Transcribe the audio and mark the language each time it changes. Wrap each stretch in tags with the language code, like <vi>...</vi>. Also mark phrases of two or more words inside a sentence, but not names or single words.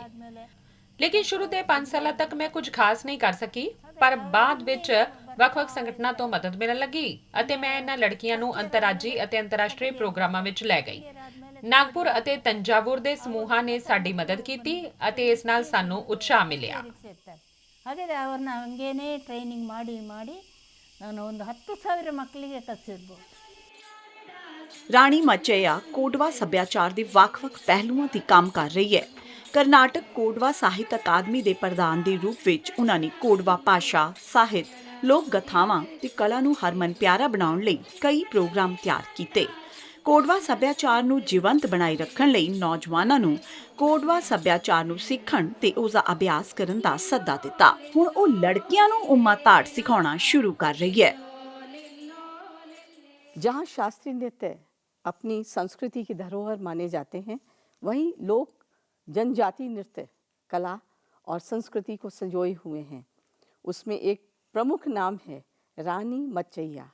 <pa>ਲੇਕਿਨ ਸ਼ੁਰੂ ਦੇ 5 ਸਾਲਾਂ ਤੱਕ ਮੈਂ ਕੁਝ ਖਾਸ ਨਹੀਂ ਕਰ ਸਕੀ, ਪਰ ਬਾਅਦ ਵਿੱਚ ਵੱਖ-ਵੱਖ ਸੰਗਠਨਾਂ ਤੋਂ ਮਦਦ ਮਿਲਣ ਲੱਗੀ ਅਤੇ ਮੈਂ ਇਹਨਾਂ ਲੜਕੀਆਂ ਨੂੰ ਅੰਤਰਰਾਜੀ ਅਤੇ ਅੰਤਰਰਾਸ਼ਟਰੀ ਪ੍ਰੋਗਰਾਮਾਂ ਵਿੱਚ ਲੈ ਗਈ। ਨਾਗਪੁਰ ਅਤੇ ਤੰਜਾਵੁਰ ਦੇ ਸਮੂਹਾਂ ਨੇ ਸਾਡੀ ਮਦਦ ਕੀਤੀ ਅਤੇ ਇਸ ਨਾਲ ਸਾਨੂੰ ਉਤਸ਼ਾਹ ਮਿਲਿਆ।</pa> <kn>ಹಾಗಾದರೆ ಅವ್ರನ್ನ ಹಂಗೇನೆ ಟ್ರೈನಿಂಗ್ ಮಾಡಿ ನಾನು ಒಂದು 10,000 ಮಕ್ಕಳಿಗೆ ಕಲಿಸಿರ್ಬೋದು।</kn> <pa>ਰਾਣੀ ਮਾਚਈਆ ਕੋਡਵਾ ਸੱਭਿਆਚਾਰ ਦੇ ਵੱਖ-ਵੱਖ ਪਹਿਲੂਆਂ ਤੇ ਕੰਮ ਕਰ ਰਹੀ ਹੈ। ਕਰਨਾਟਕ ਕੋਡਵਾ ਸਾਹਿਤ ਅਕਾਦਮੀ ਦੇ ਪ੍ਰਧਾਨ ਦੇ ਰੂਪ ਵਿੱਚ ਉਹਨਾਂ ਨੇ ਕੋਡਵਾ ਭਾਸ਼ਾ, ਸਾਹਿਤ, ਲੋਕ ਗਾਥਾਵਾਂ ਤੇ ਕਲਾ ਨੂੰ ਹਰਮਨ ਪਿਆਰਾ ਬਣਾਉਣ ਲਈ ਕਈ ਪ੍ਰੋਗਰਾਮ ਤਿਆਰ ਕੀਤੇ। ਕੋਡਵਾ ਸੱਭਿਆਚਾਰ ਨੂੰ ਜੀਵੰਤ ਬਣਾਈ ਰੱਖਣ ਲਈ ਨੌਜਵਾਨਾਂ ਨੂੰ ਕੋਡਵਾ ਸੱਭਿਆਚਾਰ ਨੂੰ ਸਿੱਖਣ ਤੇ ਉਸ ਦਾ ਅਭਿਆਸ ਕਰਨ ਦਾ ਸੱਦਾ ਦਿੱਤਾ। ਹੁਣ ਉਹ ਲੜਕੀਆਂ ਨੂੰ ਉਮਾ ਤਾਟ ਸਿਖਾਉਣਾ ਸ਼ੁਰੂ ਕਰ ਰਹੀ ਹੈ।</pa> <hi>जहाँ शास्त्रीय नृत्य अपनी संस्कृति की धरोहर माने जाते हैं, वहीं लोक जनजाति नृत्य कला और संस्कृति को संजोए हुए हैं। उसमें एक प्रमुख नाम है रानी माचईया।</hi>